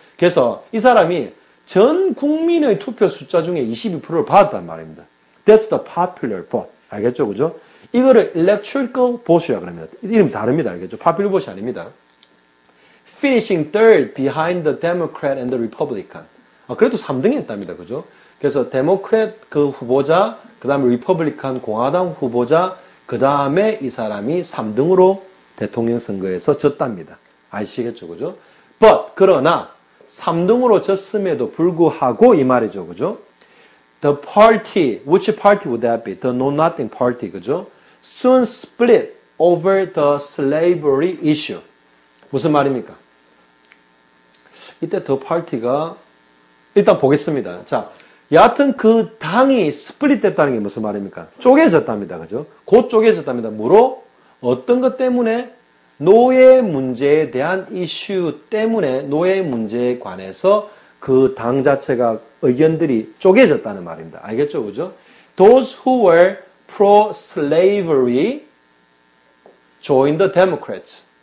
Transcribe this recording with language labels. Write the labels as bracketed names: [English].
[Korean] 그래서 이 사람이 전 국민의 투표 숫자 중에 22%를 받았단 말입니다. [English] That's the popular vote. [Korean] 알겠죠, 그죠? 이거를 electoral vote이라고 합니다. 이름이 다릅니다. 알겠죠? popular vote이 아닙니다. [English] Finishing third behind the Democrat and the Republican. [Korean] 그래도 3등 했답니다. 그죠? 그래서 데모크렛 그 후보자, 그 다음에 리퍼블리칸 공화당 후보자, 그 다음에 이 사람이 3등으로 대통령 선거에서 졌답니다. 아시겠죠? 그죠? 그러나 3등으로 졌음에도 불구하고 이 말이죠. 그죠? [English] The party, which party would that be? The know-nothing party. [Korean] 그죠? [English] Soon split over the slavery issue. [Korean] 무슨 말입니까? 이때 the party가 일단 보겠습니다. 자, 여하튼 그 당이 스플릿 됐다는 게 무슨 말입니까? 쪼개졌답니다. 그죠? 곧 쪼개졌답니다. 뭐로? 어떤 것 때문에? 노예 문제에 대한 이슈 때문에 노예 문제에 관해서 그 당 자체가 의견들이 쪼개졌다는 말입니다. 알겠죠? 그죠? [English] Those who were pro-slavery joined the Democrats.